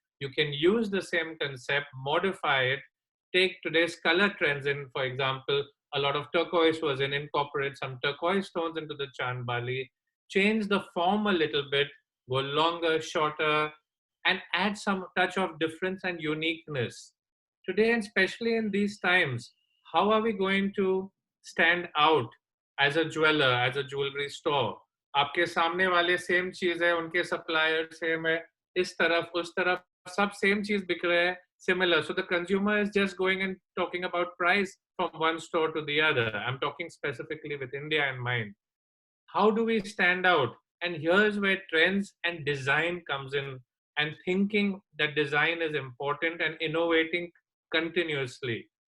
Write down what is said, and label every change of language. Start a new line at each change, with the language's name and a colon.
English: You can use the same concept, modify it, take today's color trends in, for example, a lot of turquoise was incorporate some turquoise tones into the Chand Bali, change the form a little bit, go longer, shorter, and add some touch of difference and uniqueness. Today, and especially in these times, how are we going to stand out as a jeweler, as a jewelry store?
Hindi: आपके सामने वाले same चीज है, उनके supplier same है, इस तरफ उस तरफ सब सेम चीज बिक रहे हैं, similar.
English: So the consumer is just going and talking about price from one store to the other. I'm talking specifically with India in mind. How do we stand out? And here's where trends and design comes in, and thinking that design is important and innovating continuously.